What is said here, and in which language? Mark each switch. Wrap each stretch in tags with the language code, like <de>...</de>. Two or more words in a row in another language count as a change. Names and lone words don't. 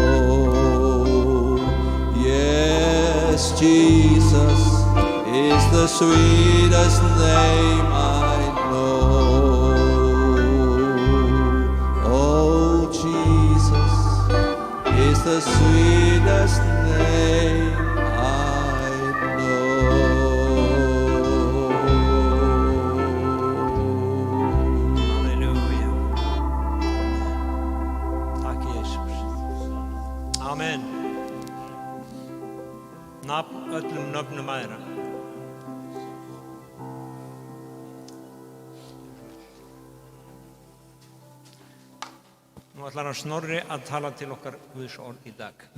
<en>Yes, Jesus is the sweetest name I know. Oh, Jesus is the sweetest name I know. Halleluja.</en> <is>Takk Jesus. Amen. Nafn öllum nöfnum æðra. Nú ætlar hann Snorri að tala til okkar Guðs orð í dag.</is>